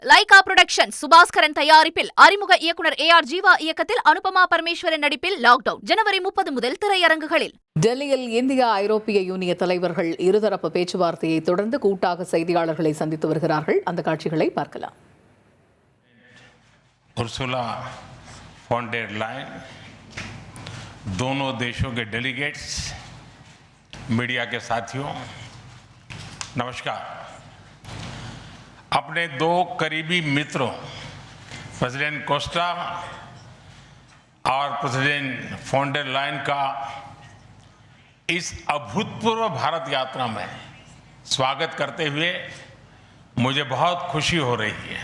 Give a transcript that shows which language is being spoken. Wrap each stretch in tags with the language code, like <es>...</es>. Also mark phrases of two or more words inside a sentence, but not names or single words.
<ta>லைகா புரொடக்ஷன் சுபாஸ்கரன் தயாரிப்பில் அறிமுக இயக்குனர் AR ஜீவா இயக்கத்தில் அனுபமா பரமேஸ்வரன் நடிப்பில் லாக்டவுன் ஜனவரி 30 முதல் திரையரங்குகளில். டெல்லியில் இந்தியா ஐரோப்பிய யூனிய தலைவர்கள் இருதரப்பு பேச்சுவார்த்தையை தொடர்ந்து கூட்டாக செய்தியாளர்களை சந்தித்து வருகிறார்கள். அந்த காட்சிகளை பார்க்கலாம்.</ta> <hi>उर्सुला फॉन डेर लाइन, दोनों देशों के डेलीगेट्स, मीडिया के साथियों, नमस्कार। अपने दो करीबी मित्रों प्रेसिडेंट कोस्टा और प्रेसिडेंट फॉन डेर लाइन का इस अभूतपूर्व भारत यात्रा में स्वागत करते हुए मुझे बहुत खुशी हो रही है।</hi>